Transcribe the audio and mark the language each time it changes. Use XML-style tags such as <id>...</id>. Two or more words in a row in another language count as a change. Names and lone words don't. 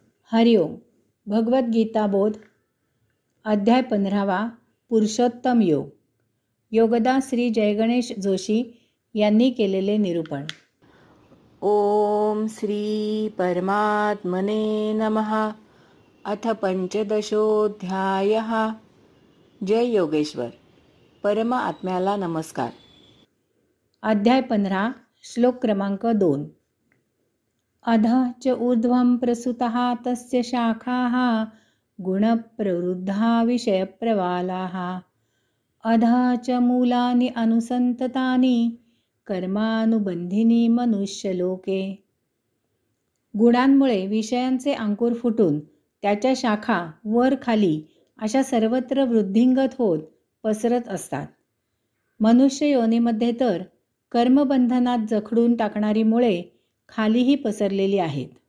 <mr>हरिओम. भगवद्गीता बोध अध्याय 15वा पुरुषोत्तम योग. योगदा श्री जयगणेश जोशी यांनी केलेले निरूपण.</mr> <sa>ओम श्री परमात्मने नमः. अथ पंचदशोऽध्यायः.</sa> <mr>जय योगेश्वर. परम आत्म्याला नमस्कार. अध्याय 15 श्लोक क्रमांक 2.</mr> <sa>अधः च ऊर्ध्वं प्रसुतः तस्य शाखाः गुणप्रवृद्धा विषयप्रवालाः अधः च मूलानि अनुसंततानि कर्मानुबंधिनी मनुष्यलोके.</sa> <mr>गुणांमुळे विषयांचे अंकुर फुटून त्याच्या शाखा वर खाली अशा सर्वत्र वृद्धिंगत होत पसरत असतात. मनुष्य योनीमध्ये तर कर्मबंधनात जखडून टाकणारी मुळे खालीही पसरलेली आहेत.</mr>